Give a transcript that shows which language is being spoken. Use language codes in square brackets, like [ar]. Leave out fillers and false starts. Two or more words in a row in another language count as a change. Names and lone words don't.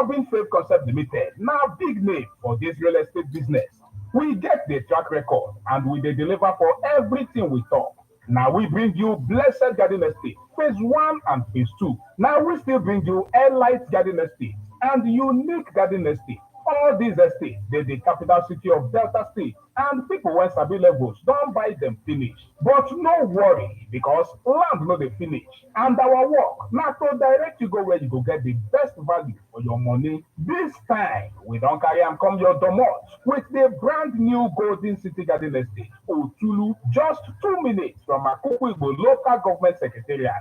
[pcm] Robin Fave Concept Limited now big name for this real estate business. We get the track record and we dey deliver for everything we talk. Now we bring you Blessed Garden Estate, phase 1 and phase 2. Now we still bring you Airlight Garden Estate and Unique Garden Estate. All these estates, dey the capital city of Delta State, and people wey sabi levels don buy them finish. But no worry, because land no dey finish. And our work na to direct you go where you go get the best value for your money. This time, we don carry am come your domot with the brand new Golden City Garden Estate, Otulu, just 2 minutes from Akoko Igbo Local Government Secretariat.